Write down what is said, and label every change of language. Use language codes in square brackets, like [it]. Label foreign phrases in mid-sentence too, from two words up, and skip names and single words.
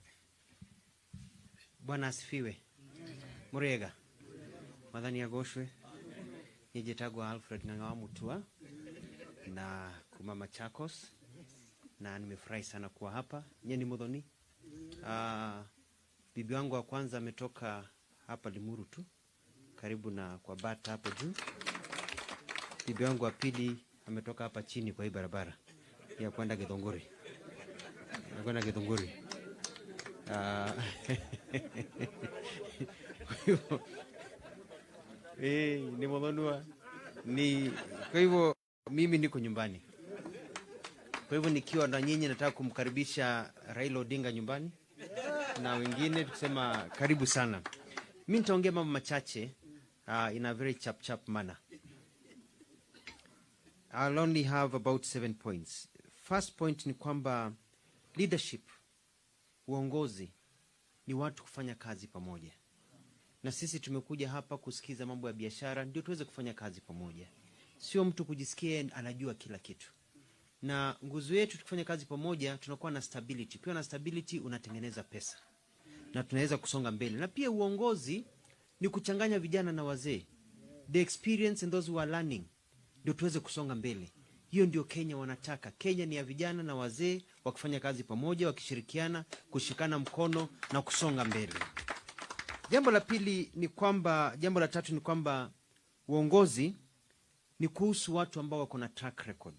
[sw] Bwana asifiwe. Murega. Madhani ya goshwe. Nijetagwa Alfred Nangawa Mutua na kuma Machakos, na nimefurahi sana kuwa hapa. Nyeni Mudhoni. Bibi wangu wa kwanza ametoka hapa Limuru tu, karibu na kwa Bata hapo juu. Bibi wangu wa pili ametoka hapa chini kwa hii barabara ya kwenda Githunguri. Kwenda Githunguri. Ni Mudhonua. Kwa hivyo mimi niko nyumbani. Kwa hivyo nikiwa na nyinyi nataka kumkaribisha Raila Odinga nyumbani. Na wengine tukisema karibu sana. Mimi nitaongea mambo machache [en] in a very chap manner. I'll only have about 7 points. [sw] First point ni kwamba leadership, uongozi, ni watu kufanya kazi pamoja. Na sisi tumekuja hapa kusikiza mambo ya biashara ndio tuweze kufanya kazi pamoja. Sio mtu kujisikia anajua kila kitu. Na nguzo yetu tukifanya kazi pamoja tunakuwa na stability. Pia na stability unatengeneza pesa. Na tunaweza kusonga mbele. Na pia uongozi ni kuchanganya vijana na wazee. [en] The experience and those who are learning [sw] ndio tuweze kusonga mbele. Hiyo ndio Kenya wanataka. Kenya ni ya vijana na wazee wakifanya kazi pamoja, wakishirikiana, kushikana mkono na kusonga mbele. Jambo la tatu ni kwamba uongozi ni kuhusu watu ambao wako na track record.